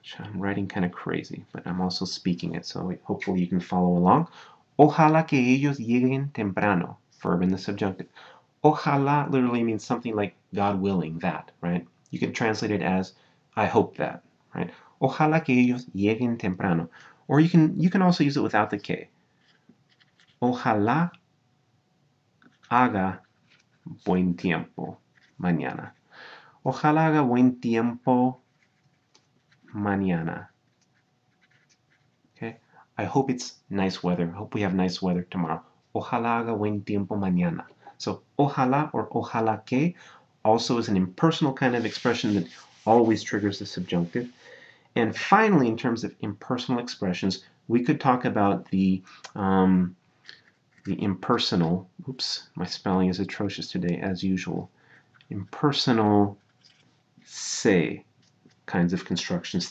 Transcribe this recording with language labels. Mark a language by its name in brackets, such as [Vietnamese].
[English] I'm writing kind of crazy, but I'm also speaking it, so hopefully you can follow along. [Spanish] Ojalá que ellos lleguen temprano, [English] verb in the subjunctive. Ojalá literally means something like God willing, that, right? You can translate it as I hope that, right? [Spanish] Ojalá que ellos lleguen temprano. [English] Or you can also use it without the que. [Spanish] Ojalá haga buen tiempo mañana. Ojalá haga buen tiempo mañana. [English] Okay? I hope it's nice weather. I hope we have nice weather tomorrow. [Spanish] Ojalá haga buen tiempo mañana. [English] So ojalá or ojalá que also is an impersonal kind of expression that always triggers the subjunctive. And finally, in terms of impersonal expressions, we could talk about the impersonal, oops, my spelling is atrocious today as usual, impersonal se kinds of constructions.